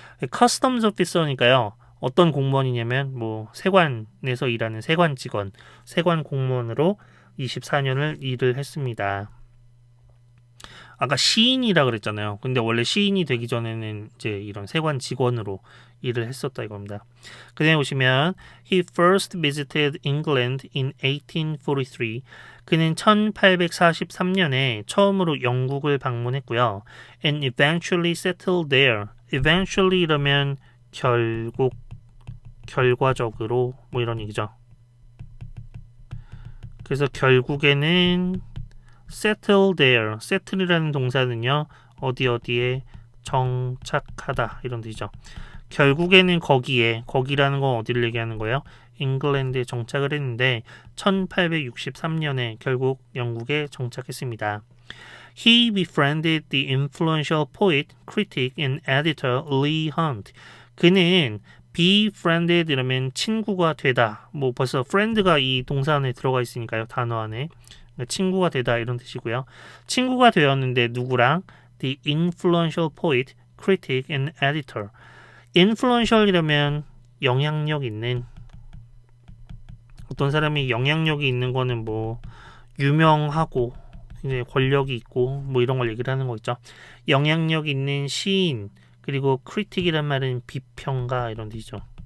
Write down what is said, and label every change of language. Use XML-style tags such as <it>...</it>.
<ko>커스텀즈 오피서니까요. 어떤 공무원이냐면 뭐 세관에서 일하는 세관 직원, 세관 공무원으로 24년을 일을 했습니다. 아까 시인이라 그랬잖아요. 근데 원래 시인이 되기 전에는 이제 이런 세관 직원으로 일을 했었다 이겁니다. 그 다음에 보시면</ko> <en>He first visited England in 1843.</en> <ko>그는 1843년에 처음으로 영국을 방문했고요.</ko> <en>And eventually settled there.</en> <ko>Eventually 이러면 결국, 결과적으로 뭐 이런 얘기죠. 그래서 결국에는</ko> <en>settle there.</en> <ko>settle이라는 동사는요. 어디에 정착하다 이런 뜻이죠. 결국에는 거기에, 거기라는 건 어디를 얘기하는 거예요? 잉글랜드에 정착을 했는데 1863년에 결국 영국에 정착했습니다.</ko> <en>He befriended the influential poet, critic and editor Leigh Hunt.</en> <ko>그는 befriended 이러면 친구가 되다. 뭐 벌써 friend가 이 동사 안에 들어가 있으니까요. 단어 안에. 친구가 되다 이런 뜻이고요. 친구가 되었는데 누구랑?</ko> <en>The influential poet, critic and editor.</en> <ko>influential이라면 영향력 있는, 어떤 사람이 영향력이 있는 거는 뭐 유명하고 이제 권력이 있고 뭐 이런 걸 얘기를 하는 거 있죠. 영향력 있는 시인, 그리고 critic이란 말은 비평가 이런 뜻이죠.</ko>